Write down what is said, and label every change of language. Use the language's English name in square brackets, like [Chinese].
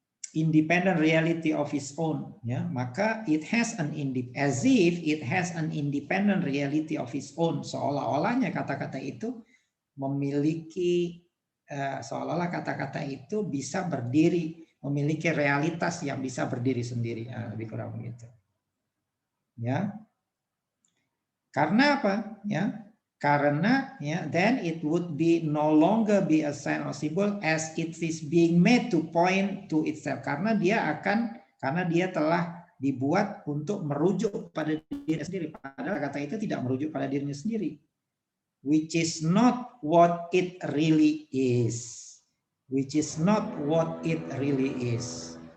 [English] Independent reality of its own, [Indonesian] ya. Maka [English] it has as if it has an independent reality of its own, [Indonesian] seolah-olahnya kata-kata itu memiliki seolah-olah kata-kata itu bisa berdiri, memiliki realitas yang bisa berdiri sendiri, lebih kurang begitu. Ya. Karena apa? Ya, karena ya, [English] then it would be no longer be a sign or symbol as it is being made to point to itself. [Indonesian] Karena dia telah dibuat untuk merujuk pada diri sendiri. Padahal kata itu tidak merujuk pada dirinya sendiri. [English] Which is not what it really is. Which is not what it really is.